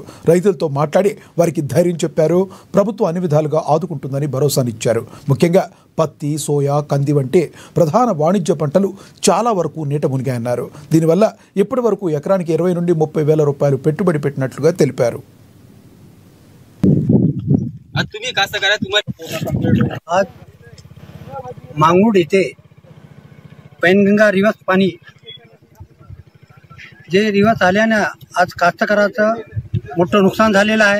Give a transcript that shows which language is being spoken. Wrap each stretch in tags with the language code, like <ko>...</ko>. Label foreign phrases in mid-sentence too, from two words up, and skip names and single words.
<te>రైతులతో మాట్లాడి వారికి ధైర్యం చెప్పారు. ప్రభుత్వం అన్ని విధాలుగా ఆదుకుంటుందని భరోసానిచ్చారు. ముఖ్యంగా పత్తి, సోయా, కంది వంటి ప్రధాన వాణిజ్య పంటలు చాలా వరకు నీట మునిగాయన్నారు. దీనివల్ల ఇప్పటి వరకు ఎకరానికి 20 నుండి 30 వేల రూపాయలు పెట్టుబడి పెట్టినట్లుగా తెలిపారు.</te> <mr>मांगूड येथे पैनगंगा रिवर्स पाणी जे रिवर्स आल्याने आज कास्तकाराचं मोठं नुकसान झालेलं आहे.</mr>